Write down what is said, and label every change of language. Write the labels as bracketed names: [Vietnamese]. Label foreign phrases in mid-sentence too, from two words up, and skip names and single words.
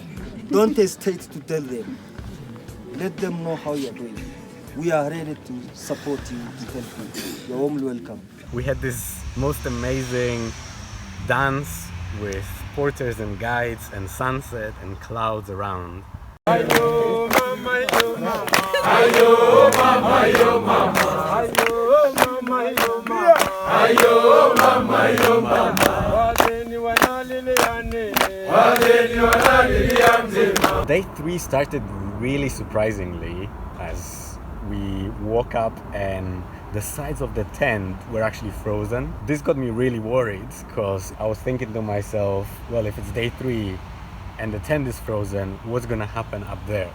[English] Don't hesitate to tell them. Let them know how you are doing. We are ready to support you, to help you. You're warmly welcome. We had this most amazing dance with porters and guides and sunset and clouds around. Ayo mama, yo mama. Ayo mama, yo mama. Ayo mama, yo mama. Ayo mama, yo mama. Day 3 started really surprisingly as we woke up and the sides of the tent were actually frozen. This got me really worried because I was thinking to myself, well, if it's day 3 and the tent is frozen, what's gonna happen up there?